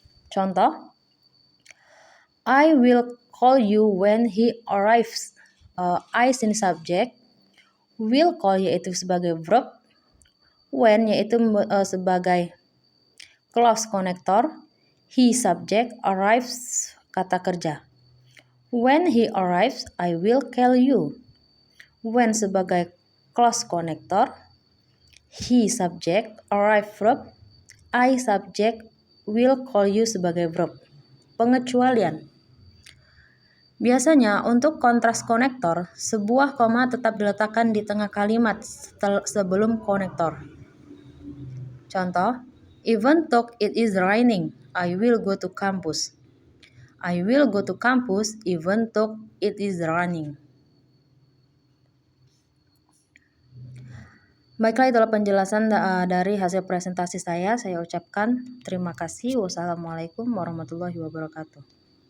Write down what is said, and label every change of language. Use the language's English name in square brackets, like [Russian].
[Indonesian] Contoh, [English] I will call you when he arrives. [Indonesian] I sini subjek, will call yaitu sebagai verb, when yaitu sebagai clause connector, he subject, arrives kata kerja. [English] When he arrives, I will call you. [Indonesian] When sebagai clause connector, he subject, arrive verb, I subject, will call you sebagai verb. Pengecualian. Biasanya untuk kontras konektor, sebuah koma tetap diletakkan di tengah kalimat sebelum konektor. Contoh, [English] even though it is raining, I will go to campus. I will go to campus even though it is raining. [Indonesian] Baiklah, itulah penjelasan dari hasil presentasi saya. Saya ucapkan terima kasih. Wassalamualaikum warahmatullahi wabarakatuh.